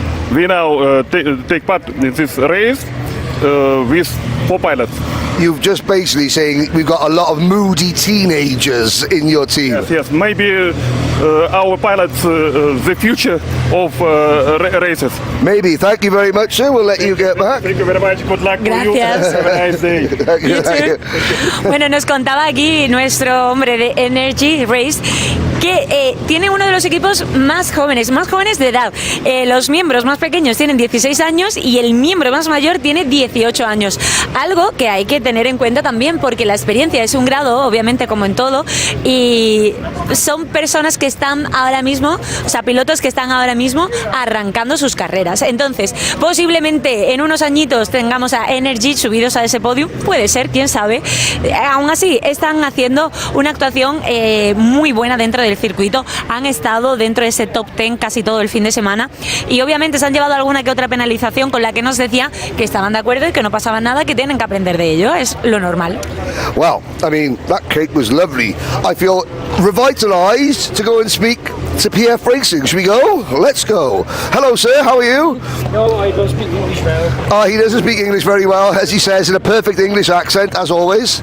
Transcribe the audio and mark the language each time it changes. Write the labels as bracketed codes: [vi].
[en] We now take part in this race with 4 pilots. You've just basically saying we've got a lot of moody teenagers in your team. Yes. Maybe our pilots, the future of races. Maybe. Thank you very much, sir. We'll let you get back. Thank you very much. Good luck [es] Gracias. [en] for you. Have a nice day. You too. [es] Bueno, nos contaba aquí nuestro hombre de Energy Race que tiene uno de los equipos más jóvenes de edad. Los miembros más pequeños tienen 16 años y el miembro más mayor tiene 18 años. Algo que hay que tener en cuenta también porque la experiencia es un grado, obviamente como en todo, y son personas que están ahora mismo, o sea, pilotos que están ahora mismo arrancando sus carreras. Entonces, posiblemente en unos añitos tengamos a Energy subidos a ese podio, puede ser, quién sabe. Aún así, están haciendo una actuación muy buena dentro del circuito, han estado dentro de ese top 10 casi todo el fin de semana y obviamente se han llevado alguna que otra penalización con la que nos decía que estaban de acuerdo y que no pasaba nada, que tienen que aprender de ello, es lo normal. [en] Well, I mean, that cake was lovely. I feel revitalized to go and speak to PF Racing. Should we go? Let's go. Hello, sir. How are you? No, I don't speak English well. He doesn't speak English very well, as he says, in a perfect English accent, as always.